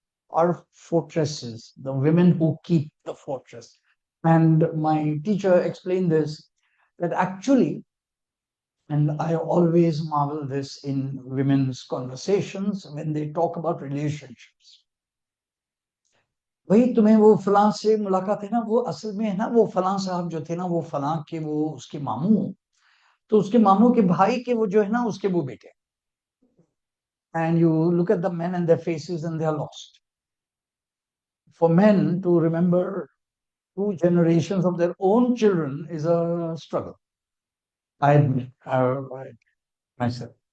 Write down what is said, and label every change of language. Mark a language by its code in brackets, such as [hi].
[en] are fortresses, the women who keep the fortress. And my teacher explained this, that actually, and I always marvel this in women's conversations when they talk about relationships. [hi] भाई तुम्हें वो फलां से मुलाकात है ना, वो असल में है ना, वो फलां साहब जो थे ना, वो फलां के वो उसके मामू, तो उसके मामू के भाई के वो जो है ना, उसके वो बेटे. [en] And you look at the men and their faces and they are lost. For men to remember two generations of their own children is a struggle. I admit, myself.